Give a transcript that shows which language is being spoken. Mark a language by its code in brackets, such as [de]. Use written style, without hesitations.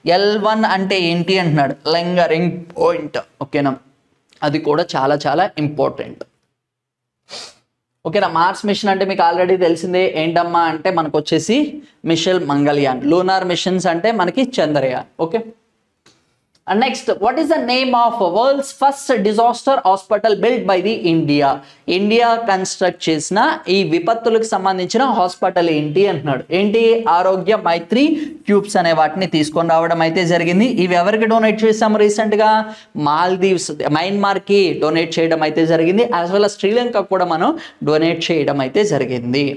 [te] L1 అంటే ఏంటి అంటున్నాడు, లింగరింగ్ పాయింట్. ఓకేనా, అది కూడా చాలా చాలా ఇంపార్టెంట్. ఓకేనా, మార్స్ మిషన్ అంటే మీకు ఆల్రెడీ తెలిసిందే ఏంటమ్మా అంటే మనకు వచ్చేసి మిషన్ మంగళయాన్. లూనార్ మిషన్స్ అంటే మనకి Chandrayaan. Okay, [en] And next, what is the name of world's first disaster hospital built by the India? [te] India construct చేసిన ఈ విపత్తులకు సంబంధించిన హాస్పిటల్ ఏంటి అంటున్నాడు. ఏంటి? ఆరోగ్య మైత్రి ట్యూబ్స్ అనే వాటిని తీసుకొని రావడం అయితే జరిగింది. ఇవి ఎవరికి డొనేట్ చేసాము రీసెంట్ గా? మాల్దీవ్స్, మయన్మార్ కి డొనేట్ చేయడం అయితే జరిగింది. [en] as well as [te] శ్రీలంక కూడా మనం డొనేట్ చేయడం అయితే జరిగింది.